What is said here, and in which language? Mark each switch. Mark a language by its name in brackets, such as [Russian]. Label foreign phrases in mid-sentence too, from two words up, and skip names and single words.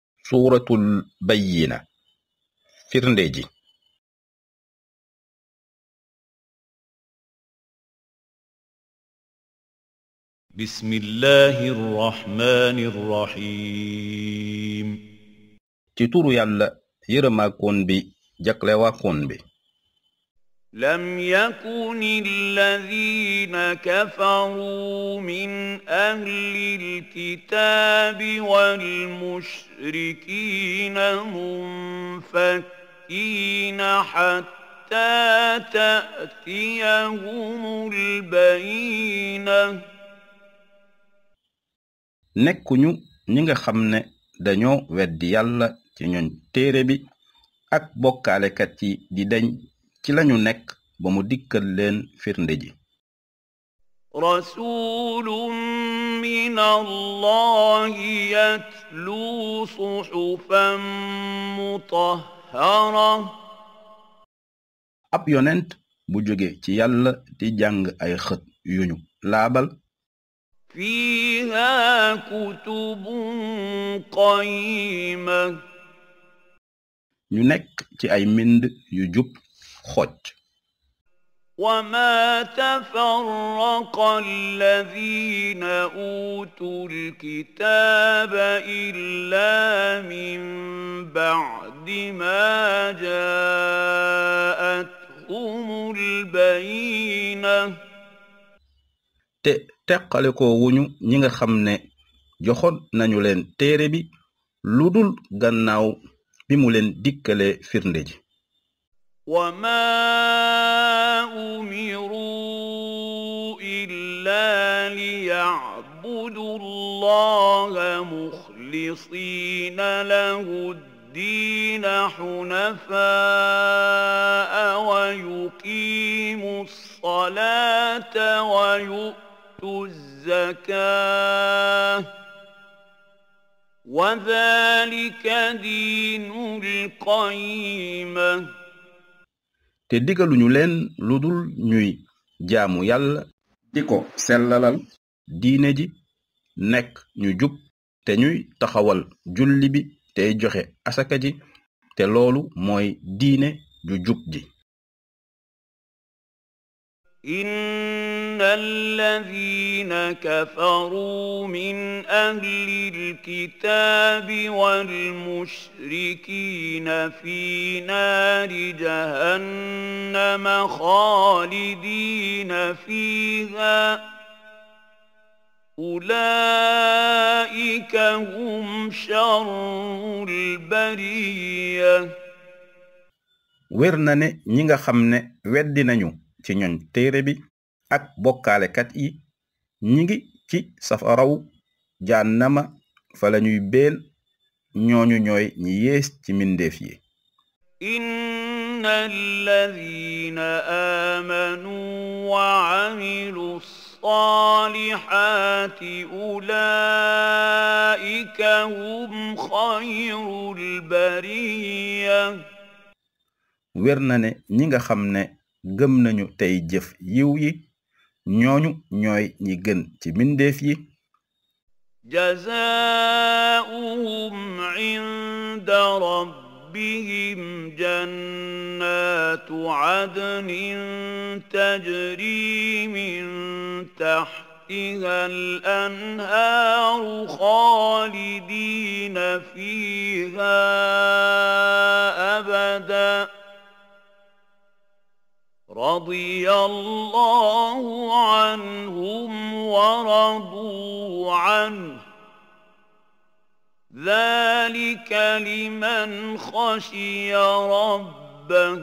[Wolof] suuratul bayyina firnde ji. [Arabic] بسم الله الرحمن الرحيم [Wolof] ci turu yàlla yërëmaakoon bi jaglewaakoon bi. [Arabic] لم يكن الذين كفروا من أهل الكتاب والمشركين منفكين حتى تأتيهم البينة [Wolof] nekkuñu ñi nga xam ne dañoo weddi yàlla ci ñoñ téere bi ak bokkaalekat yi di deñ ci lañu nekk ba mu dikkal leen firnde ji. [Arabic] رسول من الله يتلو صحفا مطهرة [Wolof] ab yonent bu jóge ci yàlla di jàng ay xët yuñu laabal [Arabic] فيها كتب قيمة [Wolof] ñu nekk ci ay mbind yu jub xocc. [Arabic] وما تفرق الذين أوتوا الكتاب إلا من بعد ما جاءتهم البينة [Wolof] te teqale ko wuñu ñi nga xam ne joxoon nañu leen téere bi lu dul gannaaw bi mu leen dikkale firnde ji. [Arabic] وما أمروا إلا ليعبدوا الله مخلصين له الدين حنفاء ويقيموا الصلاة ويؤتوا الزكاة وذلك دين القيمة [Wolof] te digaluñu leen lu dul ñuy jaamu yàlla di ko sellalal diine ji nekk ñu jub te ñuy taxawal julli bi tey joxe asaka ji te loolu mooy diine ju jub ji. [Arabic] إن الذين كفروا من أهل الكتاب والمشركين في نار جهنم خالدين فيها أولئك هم شر البرية [Wolof] wér na ne ñi nga xam ne weddi nañu ci ñoñ téere bi ak bokkaalekat yi ñi ngi ci safaraw jahannama fa lañuy beel ñooñu ñooy ñi yées ci mbindeef yi. [Arabic] إن الذين آمنوا وعملوا الصالحات أولئك هم خير البرية [Wolof] wér na ne ñi nga xam ne gëm nañu tey jëf yiw yi ñooñu ñooy ñi gën ci mbindeef yi. [Arabic] جزاؤهم عند ربهم جنات عدن تجري من تحتها الأنهار خالدين فيها أبداً رضي الله عنهم ورضوا عنه ذلك لمن خشي ربه